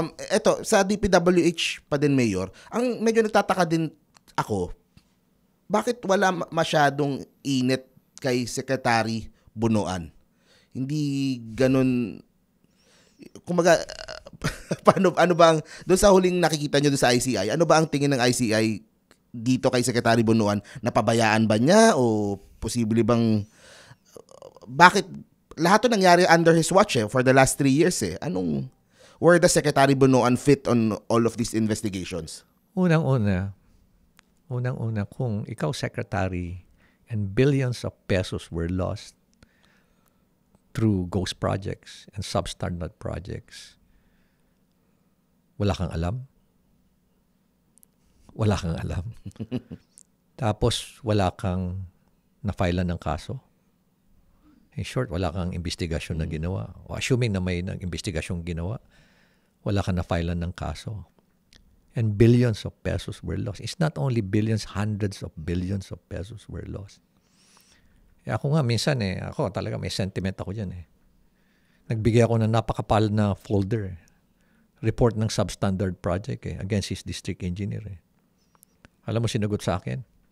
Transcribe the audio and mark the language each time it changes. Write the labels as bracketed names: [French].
[Filipino] Eto sa DPWH pa din, Mayor, ang medyo nagtataka din ako, bakit wala masyadong init kay Secretary Bunuan? Hindi ganun, kumbaga, ano ba ang doon sa huling nakikita nyo doon sa ICI? Ano ba ang tingin ng ICI dito kay Secretary Bunuan? Napabayaan ba niya o posible bang bakit lahat 'to nangyari [English] under his watch for the last 3 years where the Secretary Bunuan fit on all of these investigations? [Filipino] Unang-una kung ikaw [English] secretary and billions of pesos were lost through ghost projects and substandard projects, [Filipino] wala kang alam. Tapos wala kang na-filean ng kaso. In short, wala kang investigasyon na ginawa. O assuming na may investigasyon ginawa, wala kang na-filean ng kaso. [English] And billions of pesos were lost. It's not only billions, hundreds of billions of pesos were lost. [Filipino] Ako nga, minsan ako talaga may sentiment ako dyan Nagbigay ako ng napakapal na folder. Report ng substandard project against his district engineer Alam mo sinagot sa akin?